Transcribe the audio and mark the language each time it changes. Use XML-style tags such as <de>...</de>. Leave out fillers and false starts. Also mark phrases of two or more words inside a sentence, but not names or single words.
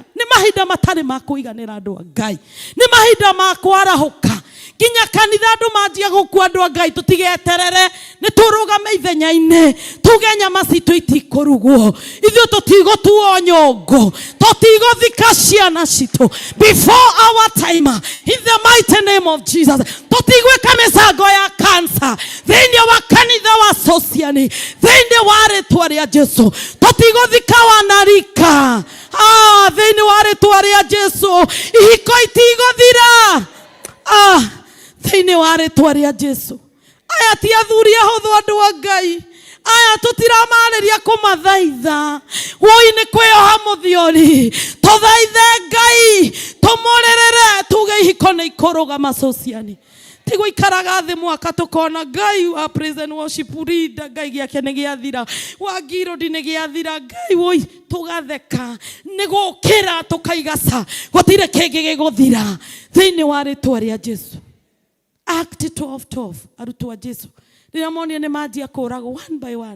<ki>Ni mahinda matari ma kuiganira andu a Ngai, ni mahinda ma kwarahuka kinya kanitha andu manjia gukua andu a Ngai. Tutigeterere ni turugame ithenya-ini tuge nyama citu itikurugwo ithuĩ tũtigũtuo nyũngũ tũtigũthika ciana citũ</ki> <en>before our time in the mighty name of Jesus.</en> <ki>Tũtigwĩka mĩcango ya cancer thĩinĩ wa kanitha wa sociani thĩinĩ wa rĩtwa rĩa Jesu. Tũtigũthika wanarika thĩinĩ wa rĩtwa rĩa Jesu. Ihiko itigũthira thĩinĩ wa rĩtwa rĩa Jesu. Aya ti athuri ahũthũ andu a Ngai, aya tutiramariria kumathaitha woi ni kwioha muthiori tuthaithe Ngai tumurerere tuge ihiko ni ikurugama sociani tigo ikaraga thi mwaka tukona Ngai wa</ki> <en>praise and worship leader</en> <ki>Ngai giake ni giathira wa ngiro ni giathira Ngai woi tugatheka ni gukira tukaigaca gutire kingi giguthira thiini wa ritwa ria Jesu. Act 12:12 arutwo a Jesu rĩrĩa monio nĩ manjia kũragwo</ki> <en>one by one.</en>